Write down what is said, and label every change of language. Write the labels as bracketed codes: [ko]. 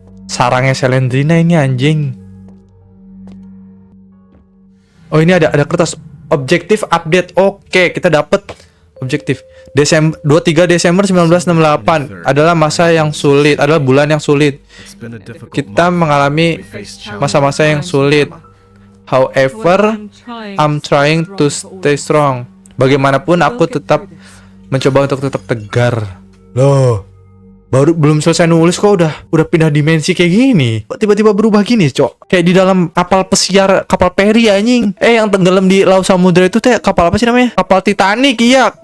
[id] Sarangnya Selendrina ini anjing. Oh, ini ada kertas objektif update. Oke, kita dapat objektif. 23 Desember 1968 adalah masa yang sulit, adalah bulan yang sulit. [en] It's been a difficult [id] Kita [en] month. [id] mengalami masa-masa yang sulit. [en] However, I'm trying to stay strong. [id] Bagaimanapun aku tetap mencoba untuk tetap tegar. Loh, baru belum selesai nulis kok udah pindah dimensi kayak gini. Kok tiba-tiba berubah gini, Cok? Kayak di dalam kapal pesiar, kapal peri anjing. Yang tenggelam di laut samudra itu teh kapal apa sih namanya? Kapal Titanic, iya.